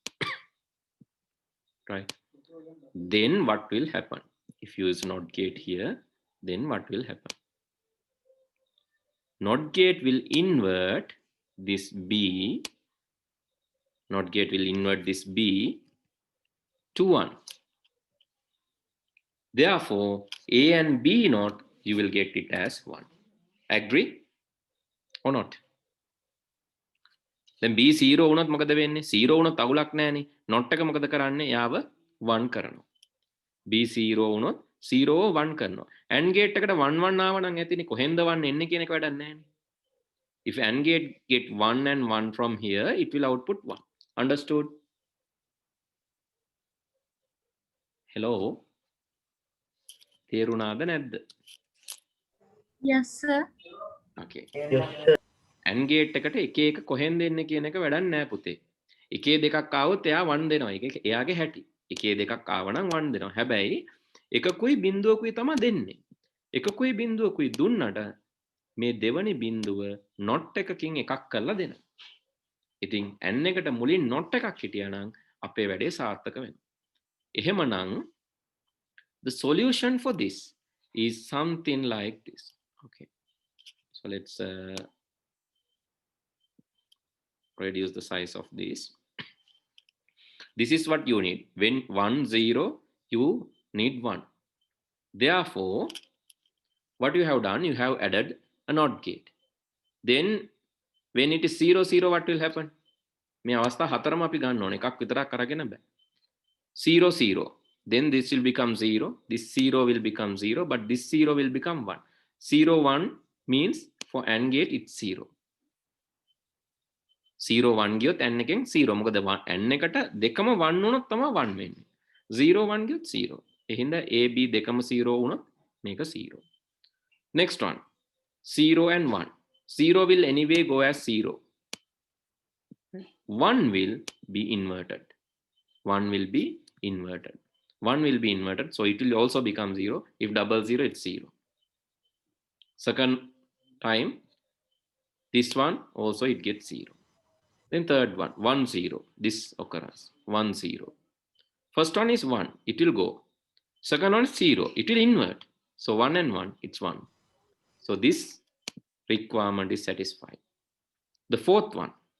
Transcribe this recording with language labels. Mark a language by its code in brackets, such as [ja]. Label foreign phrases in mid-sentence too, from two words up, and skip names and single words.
[en] right then what will happen if you use NOT gate here then what will happen NOT gate will invert this B NOT gate will invert this B to 1 therefore A and B not you will get it as 1 agree or not then B 0 [si] වුණත් මොකද වෙන්නේ 0 වුණත් අවුලක් නැහැනේ not එක මොකද කරන්නේ යාව 1 කරනවා B 0 වුණොත් 0 1 කරනවා AND gate එකට 1 1 ආව නම් ඇතිනේ කොහෙන්ද 1 එන්නේ කියන එක වැඩක් නැහැනේ [en] if AND gate get 1 and 1 from here it will output 1 understood hello [si] තේරුණාද නැද්ද [en] Yes, sir. okay Yes, sir. [si] AND gate එකට එක එක කොහෙන්ද එන්නේ කියන එක වැඩක් නැහැ පුතේ එකේ දෙකක් ආවොත් එයා 1 දෙනවා ඒක එයාගේ හැටි එකේ දෙකක් ආව නම් 1 දෙනවා හැබැයි එකකුයි බිඳුවකුයි තමයි දෙන්නේ එකකුයි බිඳුවකුයි දුන්නට මේ දෙවනි බිඳුව not එකකින් එකක් කරලා දෙනවා ඉතින් n එකට මුලින් not එකක් හිටියා නම් අපේ වැඩේ සාර්ථක වෙනවා එහෙමනම් [en] the solution for this is something like this okay so let's reduce the size of this this is what you need when 1 0 you need 1 therefore what you have done you have added a NOT gate then when it is 0 0 what will happen [si] මේ අවස්ථා හතරම අපි ගන්න ඕනේ එකක් විතරක් අරගෙන බෑ [en] 0 0 then this will become 0 this 0 will become 0 but this 0 will become 1 0 1 means for AND gate it's 0 [si] 0 1 ගියොත් n එකෙන් 0 මොකද n එකට දෙකම 1 වුණොත් තමයි 1 වෙන්නේ 0 1 ගියොත් 0 එහෙනම් a b දෙකම 0 වුණොත් මේක 0 [en] next one 0 and 1 0 will anyway go as 0 1 will be inverted 1 will be inverted 1 will be inverted so it will also become 0 if double 0 it's 0 second time this one also it gets 0 then third one 1 0 this occurs 1 0 first one is 1 it will go second one is 0 it will invert so 1 and 1 it's 1 so this requirement is satisfied the fourth one